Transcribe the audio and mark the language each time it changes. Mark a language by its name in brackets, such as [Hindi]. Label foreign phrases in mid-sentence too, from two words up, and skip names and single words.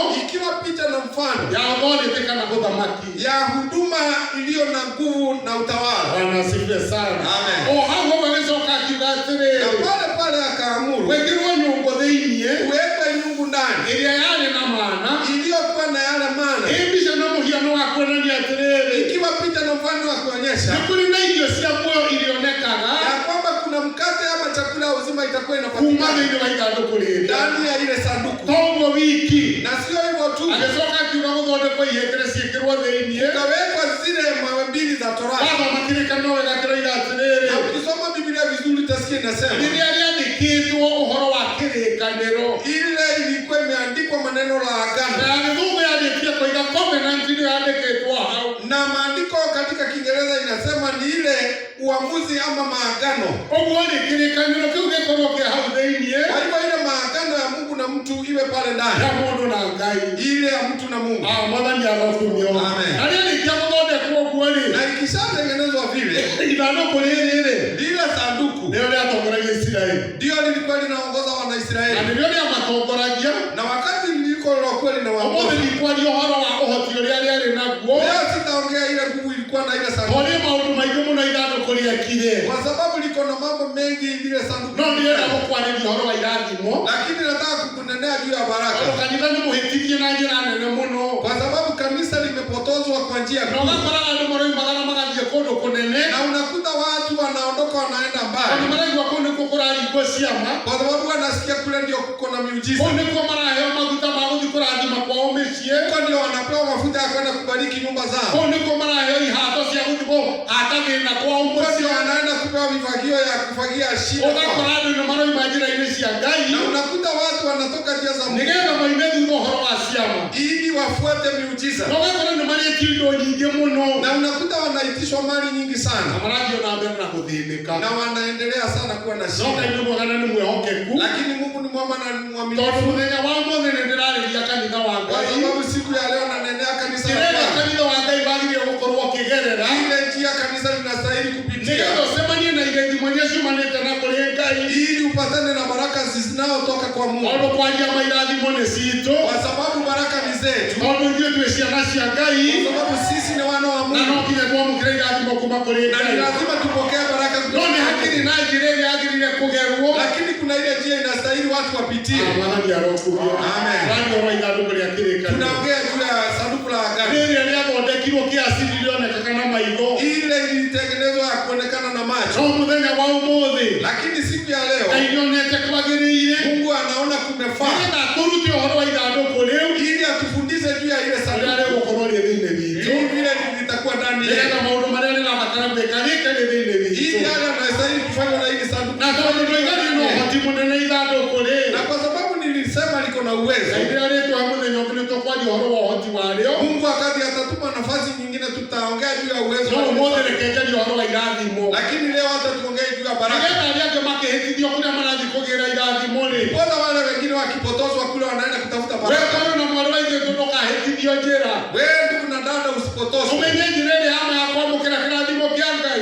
[Swahili] ikiwa picha na mfano [Kikuyu] ya authority kana ũthamaki. [Swahili] ya huduma iliyo na nguvu na utawala. Bwana asifiwe sana. Amen. [Kikuyu] O hau agĩcoka akiuga Na atĩrĩrĩ, pale pale akaamuru gwĩkĩrwo nyũngũ thĩinĩ [Swahili] uwekwe nyungu ndani [Kikuyu] ĩrĩa yarĩ na mana, [Swahili] iliyokuwa na yale mana [Kikuyu] mbica na mũhiano wa kuonania atĩrĩrĩ, [Swahili] ikiwa picha na mfano wa kuonyesha [Kikuyu] nĩ kũrĩ na irio cia muoyo irionekaga [Swahili] ya kwamba kuna mkate ama chakula ya uzima itakuwa [Kikuyu] kuma [Swahili] inapatikana [Kikuyu] thĩinĩ wa ithandũkũ rĩrĩa. [Swahili] ndani ya ile sanduku. [Kikuyu] Toguo wiki [Swahili] Na sio hivyo tu, [Kikuyu] agĩcoka akiuga gũthondekwo ihengere ciĩkĩrwo thĩinĩ. [Swahili] ukawekwa zile mawe mbili za Torati. [Kikuyu] Wathoma kĩrĩkanĩro wega kĩroiga atĩrĩrĩ, [Swahili] Na ukisoma Biblia vizuri utasikia inasema [Kikuyu] rĩrĩa rĩandĩkĩtwo ũhoro wa kĩrĩkanĩro, [Swahili] ile ilikuwa imeandikwa maneno la na agano, [Kikuyu] ya gĩthũngũ yandĩkĩte koiga covenant nĩ yandĩkĩtwo hau. [Swahili] na maandiko katika Kiingereza inasema ni ile uamuzi ama maagano. [Kikuyu] Ũguo nĩ kĩrĩkanĩro kĩu gĩkorwo kĩ hau thĩinĩ [Swahili] Kwa hivyo ile maagano ya Mungu na mtu iwe pale ndani, [Kikuyu] ya mũndũ na Ngai. [Swahili] ile ya mtu na Mungu. [Kikuyu] Mwathani arokumio. Amen. Na rĩrĩkia gũthondekwo ũguo rĩ, [Swahili] Na ikishatengenezwa vile, [Kikuyu] ithandũkũ rĩrĩ rĩ, [Swahili] lile sanduku [Kikuyu] nĩrĩo rĩatongoragia Isiraeli. [Swahili] ndio lilikuwa linaongoza Na Wanaisraeli, [Kikuyu] nĩrĩo rĩamatongoragia. [Swahili] na wakati liliko lilokuwa [Kikuyu] Ũmũthĩ [Swahili] linawaongoza. [Kikuyu] ndikwaria ũhoro wa ũhoti ũrĩa rĩarĩ naguo, [Swahili] Leo sitaongea ile nguvu ilikuwa na ile [Kikuyu] tondũ [Swahili] sanduku, [Kikuyu] nĩ maũndũ maingĩ mũno ithandũkũ rĩekire. [Swahili] kwa sababu liko na mambo mengi lile sanduku. [Kikuyu] No ndĩrenda gũkwarĩria ũhoro wa irathimo, [Swahili] Lakini nataka kukunenea juu ya [Kikuyu] tondũ [Swahili] baraka, [Kikuyu] kanitha nĩ mũhĩtithie na njĩra nene mũno. [Swahili] kwa sababu kanisa limepotozwa kwa njia Na kuu, [Kikuyu] ũgakora andũ maroimaga na magathiĩ kũndũ kũnene, [Swahili] na unakuta watu wanaondoka wanaenda [Kikuyu] tondũ [Swahili] mbali, [Kikuyu] maraigua kũu nĩkuo kũraringwo ciama, [Swahili] kwa sababu wanasikia kule ndio kuko na miujiza, [Kikuyu] kũu nĩkuo maraheo maguta ma gũthiĩ kũrathima kwao mĩciĩ, [Swahili] huko ndio wanapewa mafuta ya kwenda kubariki nyumba zao, [Kikuyu] kũu nĩkuo maraheo ihato cia gũthiĩ kũhata thĩna kwao [Swahili] huko ndio [Kikuyu] mũciĩ. [Swahili] wanaenda kupewa vifagio ya kufagia shida kwao. [Kikuyu] Ũgakora andũ nĩ maroima njĩra-inĩ cia Ngai, [Swahili] Na unakuta watu wanatoka njia za Mungu [Kikuyu] nĩgetha moime thutha ũhoro wa ciama. [Swahili] ili wafuate miujiza, [Kikuyu] Na ũgakora nĩ marĩtio indo nyingĩ mũno, [Swahili] na unakuta wanaitishwa mali nyingi na sana, [Kikuyu] marathiĩ na mbere na gũthĩnĩka. [Swahili] na wanaendelea sana kuwa na [Kikuyu] No [Swahili] shida. [Kikuyu] Ngai nĩ mwega na nĩ mwĩhokeku, [Swahili] Lakini Mungu ni mwema na ni [Kikuyu] tondũ [Swahili] mwaminifu, [Kikuyu] mũthenya wa ũmũthĩ nĩ ndĩrarĩria kanitha wa [Swahili] kwa [Kikuyu] Ngai. [Swahili] sababu siku ya leo nanenea kanisa la [Kikuyu] Kĩrĩa [Swahili] Bwana, [Kikuyu] kanitha wa Ngai wagĩrĩire gũkorwo kĩgerera, [Swahili] ile njia kanisa linastahili kupitia, [Kikuyu] nĩgetha ũcemanie na irathimo iria ciumanĩte na kũrĩ Ngai. [Swahili] ili upatane na baraka zinazotoka kwa Mungu, [Kikuyu] Tondũ kwaria mairathimo nĩ citũ, [Swahili] kwa sababu baraka ni zetu, [Kikuyu] tondũ ithuĩ twĩ ciana cia Ngai, [Swahili] kwa sababu sisi ni wana wa [Kikuyu] na no [Swahili] Mungu, [Kikuyu] nginya twamũkĩre irathimo kuma kũrĩ [Swahili] na ni [Kikuyu] Ngai. [Swahili] lazima tupokee baraka [Kikuyu] No [Swahili] kutoka [Kikuyu] nĩ [Swahili] kwa [Kikuyu] hakiri [Swahili] Mungu. [Kikuyu] na njĩra ĩrĩa yagĩrĩire kũgerwo. [Swahili] Lakini kuna ile njia inastahili watu wapitie. [Kikuyu] Mwathani arokumio. Amen. Tũraria ũhoro wa ithandũkũ rĩa kĩrĩkanĩro. [Swahili] Tunaongea juu ya sanduku la agano, [Kikuyu] Rĩrĩa rĩathondekirwo kĩasili rĩonekaga na maitho, [Swahili] ile ilitengenezwa ya kuonekana na macho, [Kikuyu] no mũthenya wa ũmũthĩ [Swahili] lakini siku ya leo [Kikuyu] Ngai nĩonete kwagĩrĩire [Swahili] Mungu anaona kumefaa, [Kikuyu] nĩgetha tũrute ũhoro wa ithandũkũ rĩu [Swahili] ili atufundishe juu ya ile [Kikuyu] rĩrĩa [Swahili] sanduku, [Kikuyu] rĩgũkorwo rĩ thĩinĩ witũ, [Swahili] ili vile litakuwa ndani yetu, [Kikuyu] nĩgetha maũndũ marĩa rĩrabatara gwĩka rĩke rĩ thĩinĩ [Swahili] ili [Kikuyu] witũ. [Swahili] yale yanastahili kufanywa na hili sanduku. [Kikuyu] Na tondũ ndũigani na ũhoti mũnene ithandũkũ rĩ, [Swahili] Na kwa sababu nilisema liko na uwezo, [Kikuyu] Ngai rĩrĩa rĩtwa mũthenya ũngĩ nĩtũkwaria ũhoro wa ũhoti warĩo. [Swahili] Mungu wakati atatupa nafasi nyingine tutaongea juu ya uwezo, [Kikuyu] No ũmũthĩ reke njarie ũhoro wa irathimo, [Swahili] lakini leo hata tuongee juu ya baraka. [Kikuyu] nĩgetha arĩa angĩ makĩhĩtithio kũrĩa marathiĩ kũgĩra irathimo rĩ, [Swahili] Mbona wale wengine wakipotozwa kule wanaenda kutafuta baraka? [Kikuyu] wekore na mwarĩ wa ithe ndũkahĩtithio njĩra. [Swahili] Wewe ndugu na dada usipotozwe, [Kikuyu] Umenye njĩra ĩrĩa hama ya kwamũkĩra kĩrathimo kĩa Ngai,